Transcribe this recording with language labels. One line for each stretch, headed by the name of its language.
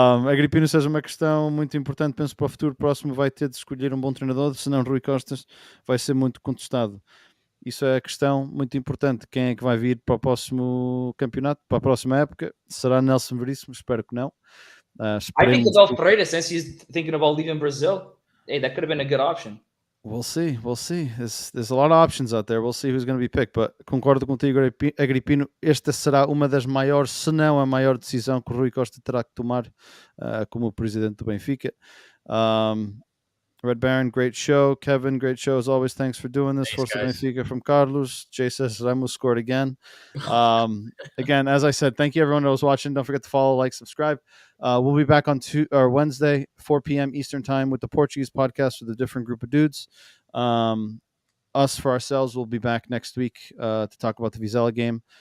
Portuguese: Agripino seja uma questão muito importante, penso para o futuro próximo vai ter de escolher um bom treinador, senão Rui Costas vai ser muito contestado. Isso é a questão muito importante. Quem é que vai vir para o próximo campeonato, para a próxima época? Será Nelson Veríssimo? Espero que não.
English: I think Abel Pereira, since he's thinking about leaving Brazil, hey, that could have been a good option. We'll see. There's a lot of options out there. We'll see who's going to be picked. But
Portuguese: concordo contigo, Agripino. Esta será uma das maiores, se não a maior decisão que o Rui Costa terá que tomar como presidente do Benfica.
English: Red Baron, great show. Kevin, great show as always. Thanks for doing this. Força Benfica from Carlos. Jay says Ramos scored again. Again, as I said, thank you everyone that was watching. Don't forget to follow, like, subscribe. We'll be back on Wednesday, 4 p.m. Eastern time with the Portuguese podcast with a different group of dudes. Us for ourselves will be back next week to talk about the Vizela game.